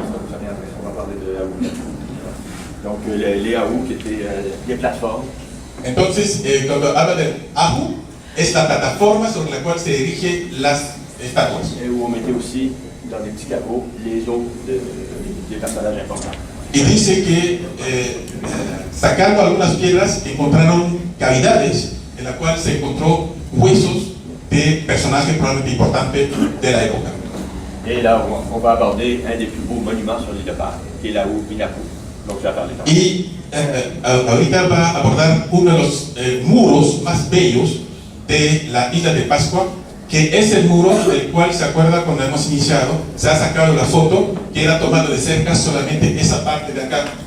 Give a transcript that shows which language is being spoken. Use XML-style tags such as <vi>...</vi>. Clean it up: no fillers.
<fr>ça vient après, on va parler de Haou. Donc les Haou qui étaient des plateformes.</fr> <es>Entonces, cuando habla de Ahu, es la plataforma sobre la cual se erigen las estatuas.</es> <fr>Et où on mettait aussi dans des petits caveaux les os des personnages importants.</fr> <es>Y dice que sacando algunas piedras encontraron cavidades en la cual se encontró huesos de personajes probablemente importantes de la época.</es> <fr>Et là, on va aborder un des plus beaux monuments sur l'île de Pâques, qui est l'Aou Inapu. Donc je vais parler tantôt.</fr> <es>Y ahorita va a abordar uno de los muros más bellos de la isla de Pascua, que es el muro del cual se acuerda cuando hemos iniciado, se ha sacado la foto que era tomado de cerca solamente esa parte de acá.</es>